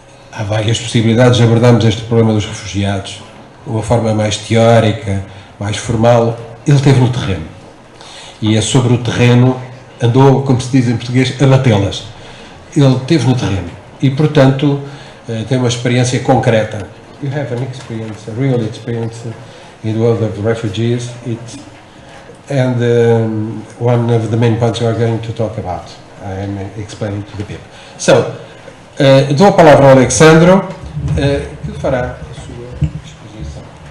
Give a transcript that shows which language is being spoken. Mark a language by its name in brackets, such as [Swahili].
[Portuguese] Há várias possibilidades de abordarmos este problema dos refugiados, de uma forma mais teórica, mais formal. Ele esteve no terreno. E é sobre o terreno, andou, como se diz em português, a batê-las. Ele esteve no terreno. E, portanto, tem uma experiência concreta. [English] You have an experience, a real experience in the world of refugees. And one of the main points we are going to talk about. I am explaining to the people. [Portuguese] So, dou a palavra ao Alexandro, que fará a sua exposição.